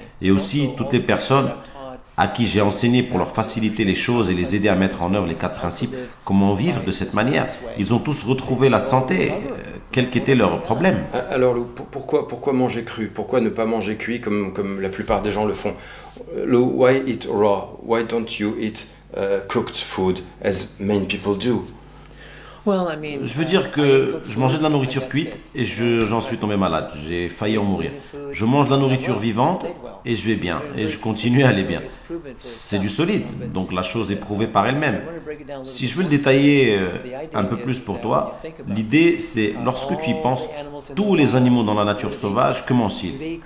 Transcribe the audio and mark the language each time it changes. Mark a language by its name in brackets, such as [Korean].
[French] Et aussi toutes les personnes à qui j'ai enseigné pour leur faciliter les choses et les aider à mettre en œuvre les 4 principes, comment vivre de cette manière. Ils ont tous retrouvé la santé, quel qu'était leur problème. Alors Lou, pourquoi manger cru? Pourquoi ne pas manger cuit comme la plupart des gens le font? [English] Lou, why eat raw? Why don't you eat cooked food as many people do? [French] Je veux dire que je mangeais de la nourriture cuite et j'en suis tombé malade. J'ai failli en mourir. Je mange de la nourriture vivante et je vais bien. Et je continue à aller bien. C'est du solide, donc la chose est prouvée par elle-même. Si je veux le détailler un peu plus pour toi, l'idée c'est, lorsque tu y penses, tous les animaux dans la nature sauvage, que mangent-ils?